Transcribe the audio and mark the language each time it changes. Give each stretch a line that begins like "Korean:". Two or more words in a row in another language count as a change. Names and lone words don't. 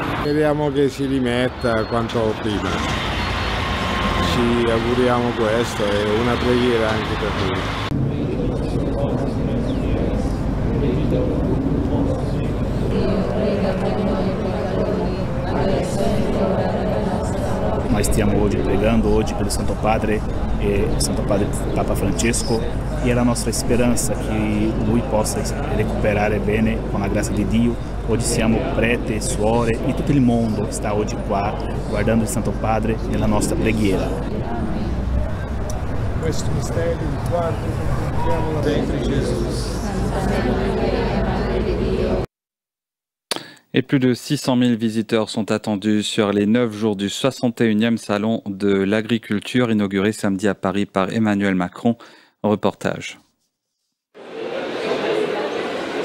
Italian: Speriamo che si rimetta quanto prima. Ci auguriamo questo e una preghiera anche per lui.
Portuguese: Nós
Italian: stiamo oggi pregando
Portuguese: pelo Santo Padre e Santo Padre Papa Francesco e é a nossa esperança que
Italian: lui possa recuperar bene
Portuguese: com a graça
Italian: di Dio. Oggi siamo prete, suore e tutto il mondo sta oggi qua guardando il Santo Padre nella nostra preghiera. Questo mistero, il quarto, contempliamo la vita di Gesù.
French: Et plus de 600 000 visiteurs sont attendus sur les 9 jours du 61e Salon de l'Agriculture inauguré samedi à Paris par Emmanuel Macron. Reportage.